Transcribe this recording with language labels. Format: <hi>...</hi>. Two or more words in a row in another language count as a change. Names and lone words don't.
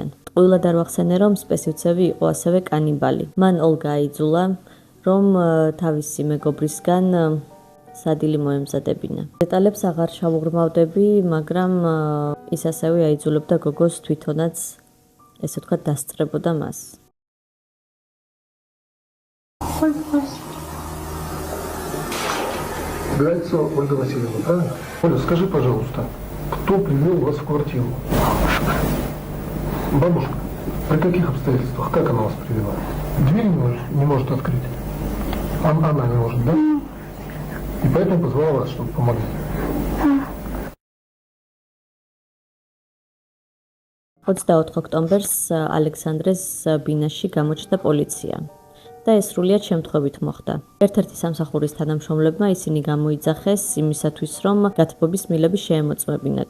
<ka>ტყუილად არ ვახსენე, რომ სპესივცევი იყო ასევე კანიბალი. მან ოლგა აიძულა, რომ თავისი მეგობრისგან სადილი მოემზადებინა. დეტალებს აღარ შევუღრმავდები, მაგრამ ის ასევე აიძულებდა გოგოს თვითონაც, ესე ვთქვათ, დასწრებოდა მას.</ka> <ru>Гальцева Ольга Васильевна, правильно? Оля, скажи, пожалуйста, кто привел вас в квартиру? Бабушка? При каких обстоятельствах? Как она вас привела? Дверь не может открыть? Она не может, да? И поэтому позвала вас, чтобы помогли.</ru> <ka>ოქტომბერს ალექსანდრეს ბინაში გამოჩნდა პოლიცია. და ეს სრულიად შემთხვევით მოხდა. ერთ-ერთი სამსახურის თანამშრომლებმა ისინი გამოიძახეს იმისათვის, რომ გათბობის მილები შეემოწმებინათ.</ka>